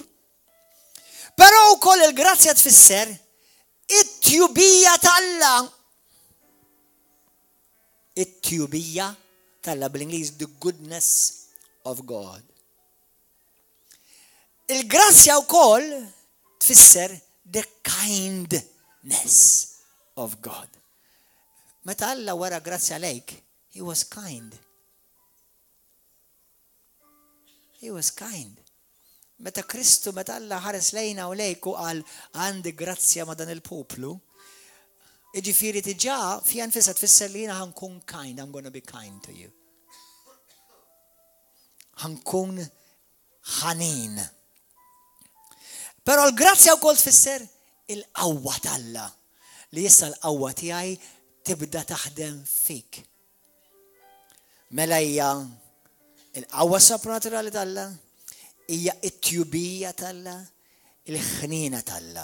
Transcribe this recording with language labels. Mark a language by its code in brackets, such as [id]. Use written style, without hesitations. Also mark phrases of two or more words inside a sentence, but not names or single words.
[mt] Però wkoll il-grazzja tfisser it-tjubija tal-Alla. It-tjubija tal-Alla bl-Ingliż [en] the goodness of God. [mt] Il-grazzja wkoll tfisser [en] the kindness of God. [mt] Meta Alla wara grazzja lejk, [en] he was kind. He was kind. [mt] Meta Kristu, meta Alla ħares lejna u lejk u qal għandi grazzja ma' dan il-poplu, iġifieri diġà fija nfisha tfisser li jiena ħankun kind, [en] I'm gonna be kind to you. [mt] Ħankun ħanin. Però l-grazzja wkoll tfisser il-qawwa tal-Alla li issa l-qawwa tiegħi tibda taħdem fik. Mela hija il-qawwa sopranaturali tal-Alla, hija t-tjubija tal-Alla, il-ħnina tal-Alla.